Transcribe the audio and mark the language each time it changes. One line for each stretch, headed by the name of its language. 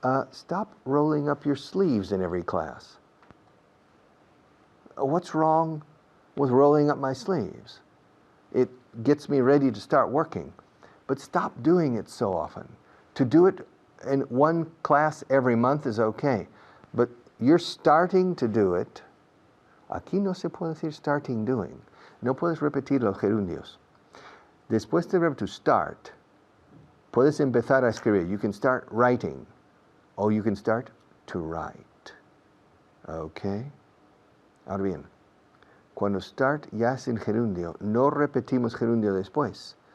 English: Stop rolling up your sleeves in every class. What's wrong with rolling up my sleeves? It gets me ready to start working. But stop doing it so often. To do it in one class every month is okay. But you're starting to do it.
Spanish: Aquí no se puede decir
English: starting doing.
Spanish: No puedes repetir los gerundios. Después del verbo to start, puedes empezar a escribir.
English: You can start writing, or you can start to write. Okay?
Spanish: Ahora bien, cuando start ya es en gerundio, no repetimos gerundio después.